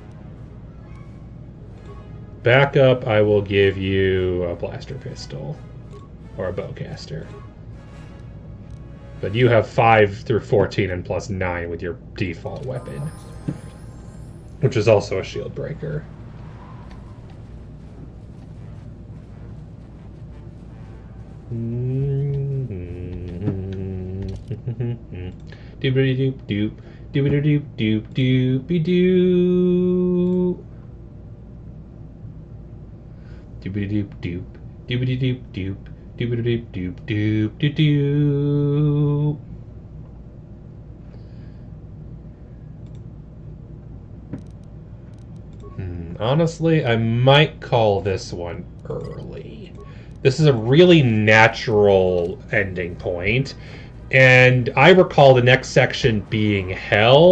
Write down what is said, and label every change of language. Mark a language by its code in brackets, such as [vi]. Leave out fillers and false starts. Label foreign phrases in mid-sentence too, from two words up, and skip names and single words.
[en] Backup, I will give you a blaster pistol. Or a bowcaster. But you have 5 through 14 and plus 9 with your default weapon. Which is also a shield breaker. Doobity doop doop. Doobity doop doop doopy doo. Doobity doop doop. Doobity doop doop. Doobity doop doop doop doop doop. Honestly, I might call this one early. This is a really natural ending point, and I recall the next section being hell.